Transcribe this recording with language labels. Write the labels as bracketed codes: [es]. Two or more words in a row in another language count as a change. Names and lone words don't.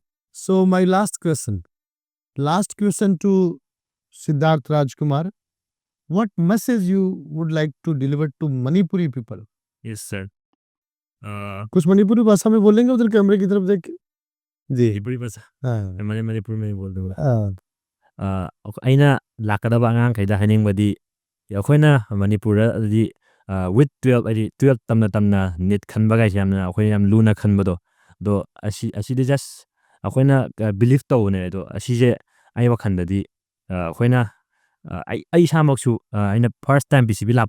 [en] So my last question to Siddharth Rajkumar, what message you would like to deliver to Manipuri people? Yes sir. [hi] कुछ मणिपुरी भाषा में बोलेंगे उधर कैमरे की तरफ देख के? जी, मणिपुरी भाषा हाँ, मणिपुर में ही बोल दूंगा। हाँ, [mni] ꯑꯩꯅ ꯂꯥꯛꯀꯗꯕ ꯑꯉꯥꯡꯈꯩꯗ ꯍꯥꯏꯅꯤꯡꯕꯗꯤ ꯑꯩꯈꯣꯏꯅ ꯃꯅꯤꯄꯨꯔꯗꯗꯤ ꯋꯤꯠ 12 ꯍꯥꯏꯗꯤ 12 ꯇꯝꯅ ꯇꯝꯅ ꯅꯤꯠ ꯈꯟꯕꯒꯥꯏꯁꯦ ꯌꯥꯝꯅ ꯑꯩꯈꯣꯏ ꯌꯥꯝ ꯂꯨꯅ ꯈꯟꯕꯗꯣ, ꯑꯗꯣ ꯑꯁꯤꯗꯤ ꯖꯁ ꯑꯩꯈꯣꯏꯅ ꯕꯤꯂꯤꯞ ꯇꯧꯕꯅꯦ, ꯑꯗꯣ ꯑꯁꯤꯁꯦ ꯑꯩ ꯋꯥꯈꯜꯗꯗꯤ ꯑꯩꯈꯣꯏꯅ ꯑꯩ ꯏꯁꯥꯃꯛꯁꯨ ꯑꯩꯅ [en] first time [mni] ꯄꯤ ꯁꯤ ꯕꯤ ꯂꯥꯛꯄ